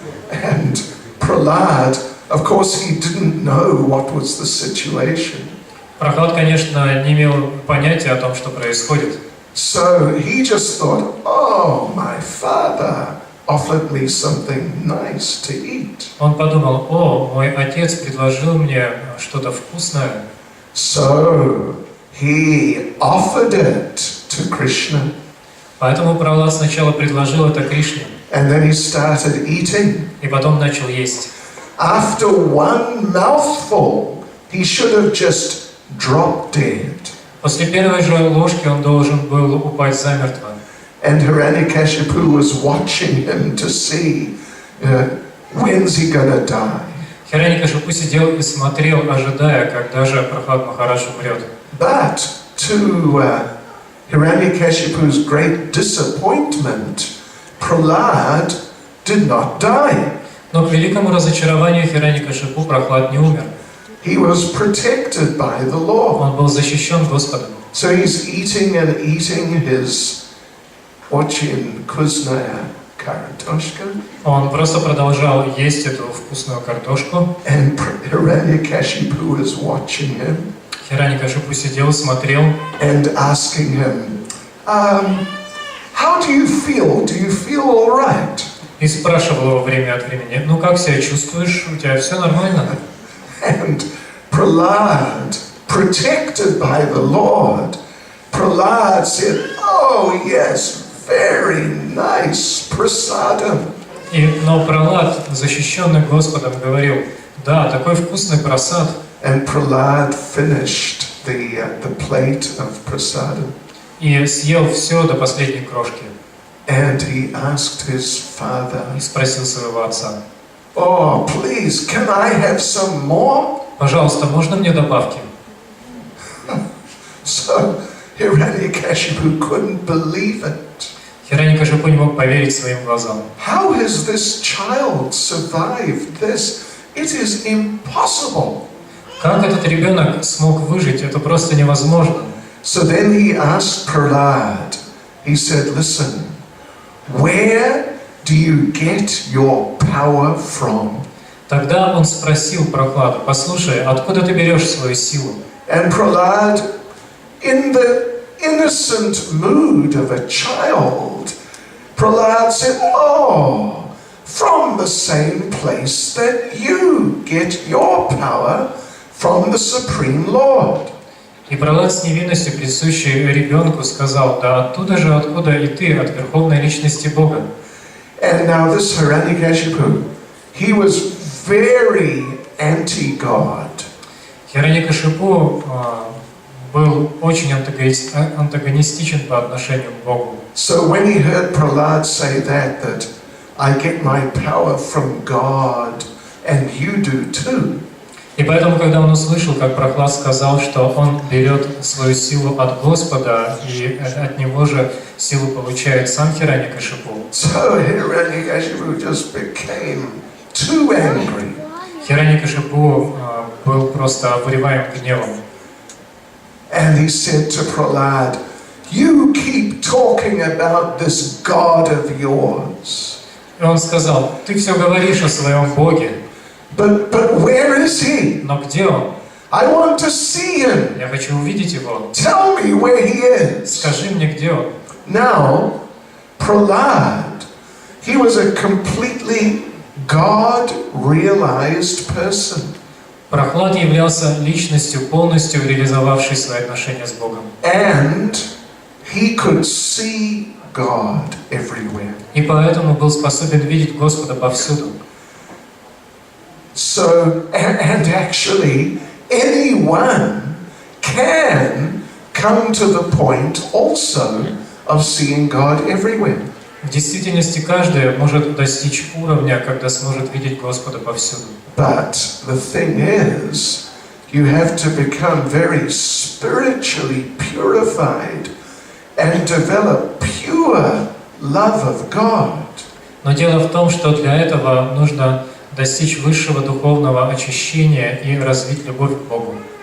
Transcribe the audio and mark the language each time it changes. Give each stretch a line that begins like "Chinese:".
English: And Prahlad, of course, he didn't know what was the situation.
Russian: Прахлад, конечно, не имел понятия о том, что происходит.
English: So he just thought, oh, my father offered me something nice to eat.
Russian: Он подумал: о, мой отец предложил мне что-то вкусное.
English: So he offered it to Krishna.
Russian: Поэтому Прахлад сначала предложил это Кришне.
English: And then he started eating.
Russian: И потом начал есть.
English: After one mouthful, he should have just dropped dead.
Russian: После первой же ложки он должен был упасть замертво.
English: And Hiranyakashipu was watching him to see when's he gonna die.
Russian: Хираньякашипу сидел и смотрел, ожидая, когда же Прахлад Махарадж умрет.
English: But to Hiranyakashipu's great disappointment, Prahlad did not die.
Russian: Но к великому разочарованию Хираньякашипу Прахлад не умер.
English: He was protected by the Lord.
Russian: Он был защищен Господом.
English: So he's eating and eating his
Russian: очень вкусная картошка. Он просто продолжал есть эту вкусную картошку.
English: And Hiranyakashipu is watching him.
Russian: Хираньякашипу сидел, смотрел.
English: And asking him, how do you feel? Do you feel all right?
Russian: И спрашивал его время от времени: ну как себя чувствуешь? У тебя все нормально?
English: And Prahlad protected by the Lord, Prahlad said, "Oh yes, very nice prasadam."
Russian: Но Пралад, защищенный Господом, говорил: да, такой вкусный прасад.
English: And Prahlad finished the plate of prasadam.
Russian: И съел все до последней крошки.
English: And he asked his father,
Russian: И спросил своего отца:
English: "Oh, please, can I have some more?"
Russian: пожалуйста, можно мне добавки?
English: So Hiranyakashipu couldn't believe it.
Russian: Хираньякашипу не мог поверить своим глазам.
English: How has this child survived this? It is impossible.
Russian: Как этот ребенок смог выжить? Это просто невозможно.
English: So then he asked Prahlad, he said, "Listen, where do you get your power from?"
Russian: Тогда он спросил Прохладу: послушай, откуда ты берешь свою силу?
English: And Prahlad, in the innocent mood of a child, Prahlad said, "Oh, from the same place that you get your power from the Supreme Lord."
Russian: И Прохлад с невинностью, присущей ребенку, сказал: да оттуда же, откуда и ты, от Верховной Личности Бога.
English: And now this Hiranyakashipu, he was very anti-God.
Russian: Хираньякашипу был очень антагонистичен по отношению к Богу.
English: So when he heard Prahlad say that I get my power from God and you do too.
Russian: И поэтому, когда он услышал, как Прохлад сказал, что он берет свою силу от Господа, и от него же силу получает сам Хираньякашипу,
English: So Hiranyakashipu just became too angry.
Russian: Хираньякашипу был просто обуреваем гневом.
English: And he said to Prahlad, "You keep talking about this God of yours.
Russian: И он сказал: ты все говоришь о своем Боге,
English: But where is he?
Russian: но где он?
English: I want to see him.
Russian: Я хочу увидеть его.
English: Tell me where he is."
Russian: Скажи мне, где он.
English: Now, Prahlad, he was a completely God-realized person.
Russian: Прохлад являлся личностью, полностью реализовавшей свои отношения с Богом.
English: And he could see God everywhere.
Russian: И поэтому был способен видеть Господа повсюду.
English: So, and actually, anyone can come to the point also of seeing God everywhere.
Russian: В действительности каждый может достичь уровня, когда сможет видеть Господа повсюду.
English: But the thing is, you have to become very spiritually purified and develop pure love of God.
Russian: Но дело в том, что для этого нужно достичь высшего духовного очищения и развить любовь к Богу.